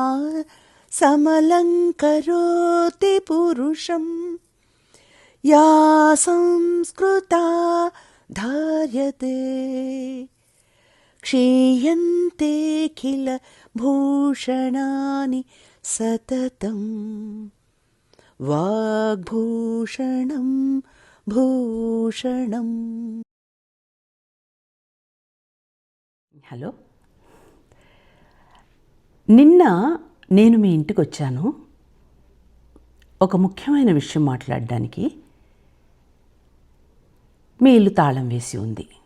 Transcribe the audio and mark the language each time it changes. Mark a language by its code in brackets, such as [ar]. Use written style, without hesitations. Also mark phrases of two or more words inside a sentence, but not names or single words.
[sa] समलङ्करोति पुरुषं या संस्कृता धार्यते क्षीयन्ते किल भूषणानि सततं वाग्भूषणं భూషణం. [te] హలో, నిన్న నేను మీ ఇంటికి వచ్చాను ఒక ముఖ్యమైన విషయం మాట్లాడడానికి. మీ ఇల్లు తాళం వేసి ఉంది.